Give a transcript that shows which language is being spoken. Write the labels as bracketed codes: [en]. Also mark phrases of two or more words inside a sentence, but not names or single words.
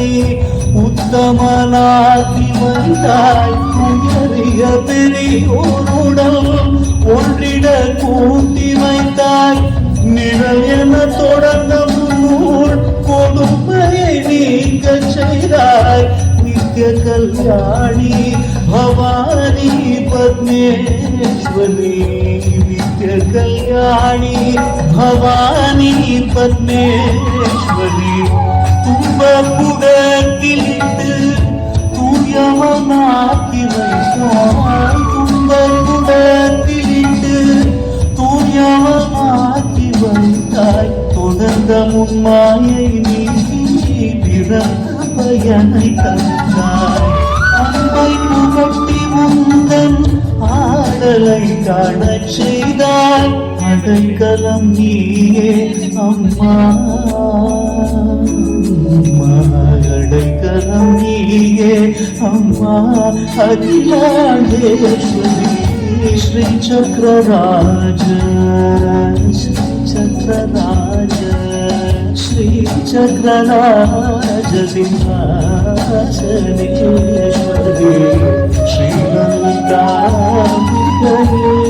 [ta] உத்தமனாக்கி வைத்தாய் உயரிய பெரியோருடன் ஒன்றிட கூட்டி வைத்தாய் நிழல் என தொடர்ந்த முன்னூல் கொடுமையை நீங்க செய்தாய் நித்ய கல்யாணி [sa] भवानी पद्मेश्वरी नित्य कल्याणी भवानी पद्मेश्वरी [ta] துன்பப்புடத்திலிட்டு தூயவனாக்கி வைத்தாய் துன்பப்புடத்திலிட்டு தூயவனாக்கி வைத்தாய் தொடர்ந்த முன்மாயை நீக்கி பிறந்த பயனை தந்தாய் அன்பை புகட்டி முந்தன் ஆடலை காணச் செய்தாய் அடைக்கலம் நீயே அம்மா அடைக்கலம் நீயே அம்மா அகிலாண்டேஸ்வரி ஸ்ரீ சக்கரராஜ [sa] श्री चक्रराज सिंहासनेश्वरी श्रीललिताम्बिकये